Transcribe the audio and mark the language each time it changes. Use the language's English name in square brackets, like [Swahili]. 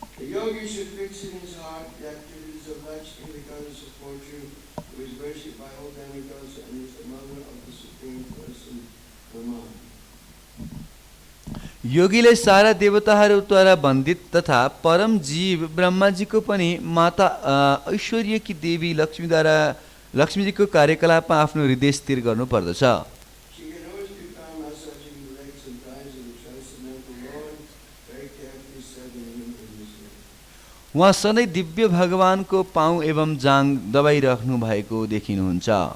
[English] Yogi should fix in his heart the activities of Lakṣmī, the goddess of fortune, who is worshipped by all demigods and is the mother of the Supreme Person, Brahmā. [Nepali] योगीले सारा देवताहरूद्वारा वन्दित तथा परम जीव ब्रह्माजीको पनि माता ऐश्वर्यकी देवी लक्ष्मीद्वारा लक्ष्मीजीको कार्यकलापमा आफ्नो हृदय स्थिर गर्नु पर्दछ [English] She can always be found massaging the legs and thighs of the transcendental Lord, very carefully serving him in this way. [Nepali] उहाँ सधैँ दिव्य भगवानको पाउ एवं जाङ दबाइराख्नु भएको देखिनुहुन्छ